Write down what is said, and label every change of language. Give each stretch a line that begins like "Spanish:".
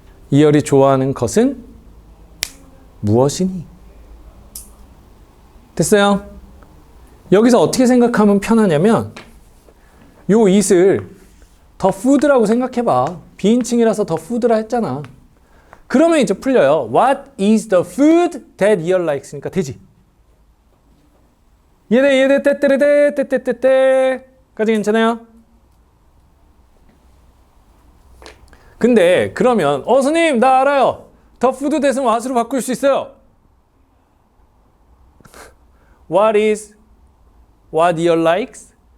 Korean: 이열이 좋아하는 것은 무엇이니? 됐어요? 여기서 어떻게 생각하면 편하냐면 요 it을 더 food라고 생각해봐. 비인칭이라서 더 food라 했잖아. 그러면 이제 풀려요.
English: What is the food that 이열 likes니까
Korean: 되지. 얘네 때때때때때때때까지 괜찮아요? 근데 그러면 선생님 나 알아요. 더 푸드 대신 what으로 바꿀 수 있어요.
English: What is what you likes?